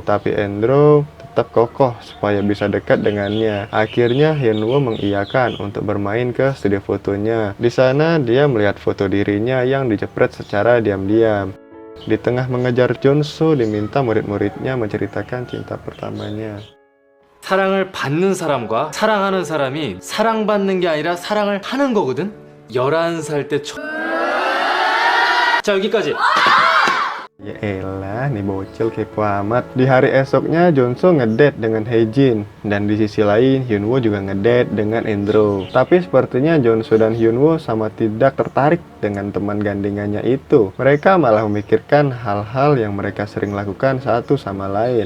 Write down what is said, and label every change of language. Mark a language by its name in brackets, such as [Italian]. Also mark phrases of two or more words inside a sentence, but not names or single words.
[Indonesian] Tapi Endro tetap kokoh supaya bisa dekat dengannya. Akhirnya Hyunwoo mengiyakan untuk bermain ke studio fotonya. Di sana dia melihat foto dirinya yang dijepret secara diam-diam. Di tengah mengejar Junsu, diminta murid-muridnya menceritakan cinta pertamanya. [Korean] 사랑을 받는 사람과 사랑하는 사람이 사랑받는 게 아니라 사랑을 하는 거거든? 11살 때 자, 여기까지. [Indonesian] Ya elah, nih bocil kepo amat. Di hari esoknya, Junsu ngedate dengan Haejin. Dan di sisi lain, Hyunwoo juga ngedate dengan Endro. Tapi sepertinya Junsu dan Hyunwoo sama tidak tertarik dengan teman gandengannya itu. Mereka malah memikirkan hal-hal yang mereka sering lakukan satu sama lain.